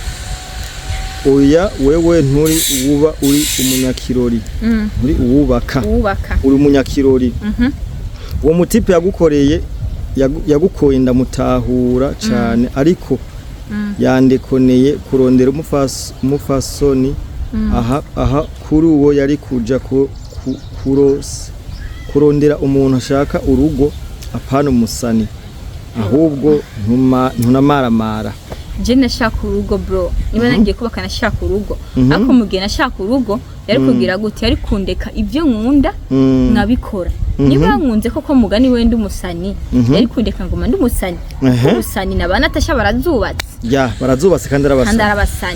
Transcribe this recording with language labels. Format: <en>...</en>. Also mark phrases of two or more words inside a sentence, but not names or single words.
<rn>uri umunyakirori uri uwubaka uri umunyakirori uwo mutipe yagukoye ndamutahura cyane ariko yandekoneye kurondera umufasoni aha kuri uwo yari kuja kurondera umuntu ashaka urugo apana umusani ahubwo ntunamaramara je nashaka urugo bro niba nangiye kubaka nashaka urugo ariko mugihe nashaka urugo yari kugira gute yari kundeka ibyo nkunda nkabikora niba nkunze koko mugani wende umusani yari kundeka ngo mande umusani umusani nabana atasha barazubatse kandi arabasani</rn>